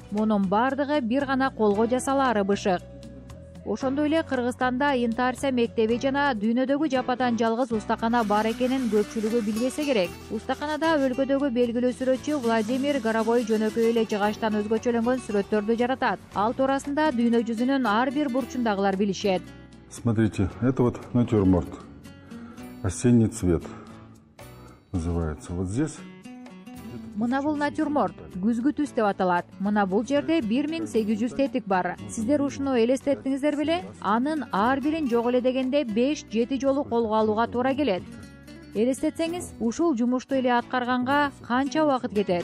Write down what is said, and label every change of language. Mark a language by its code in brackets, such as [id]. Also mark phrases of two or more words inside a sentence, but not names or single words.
[ky] Мунун бардыгы бир гана колго жасалаары бышык. Ошондой эле Кыргызстанда интарсия мектеби жана дүйнөдөгү жападан жалгыз устакана бар экенин көпчүлүгү билбесе керек. Устаканада өлкөдөгү белгилүү сүрөтчү Владимир Горовой жөнөкөй эле жыгачтан өзгөчөлөнгөн сүрөттөрдү жаратат. Ал туурасында дүйнө жүзүнүн ар бир бурчундагылар билишет. [ru] Смотрите, это вот натюрморт. Осенний цвет называется. Вот здесь. [ky] Мына бул натюрморт, күзгү түс деп аталат. Мына бул жерде 1800 тетик бар. Сиздер ушуну элестеттиңиздер беле? Анын ар бирин жок эле дегенде 5-7 жолу колго алууга туура келет. Элестетсеңиз, ушул жумушту эле аткарганга канча убакыт кетет?